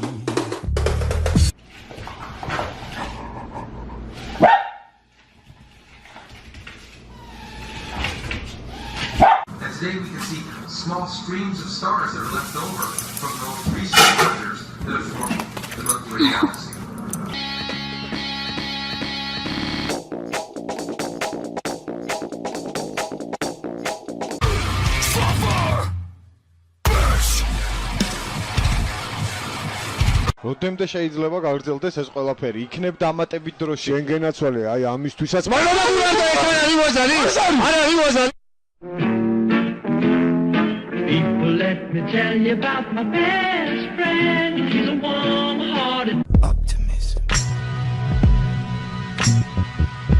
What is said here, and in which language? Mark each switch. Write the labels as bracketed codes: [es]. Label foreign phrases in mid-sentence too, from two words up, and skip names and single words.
[en] And today we can see small streams of stars that are left over from those recent mergers that have formed the Milky Way galaxy. [ka] როდემდე შეიძლება გაგრძელდეს ეს ყველაფერი? იქნებ დამატებით დროში. შენ გენაცვალე, აი ამისთვისაც. [en] People, let me tell you about my best friend. He's a warm-hearted Optimism.